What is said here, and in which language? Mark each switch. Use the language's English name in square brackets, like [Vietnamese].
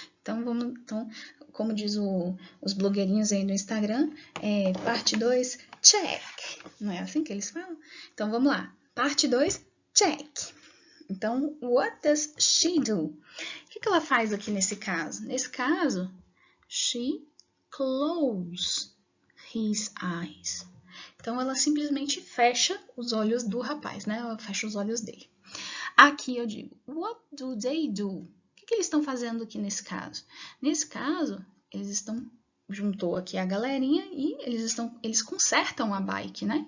[Portuguese] Então, como diz os blogueirinhos aí do Instagram, parte 2, check. Não é assim que eles falam? Então, vamos lá. Parte 2, check. Então, [English] what does she do? [Portuguese] O que ela faz aqui nesse caso? Nesse caso, [English] she closes his eyes. [Portuguese] Então, ela simplesmente fecha os olhos do rapaz, né? Ela fecha os olhos dele. Aqui eu digo, [English] what do they do? [Portuguese] O que eles estão fazendo aqui nesse caso? Nesse caso, juntou aqui a galerinha e eles consertam a bike, né?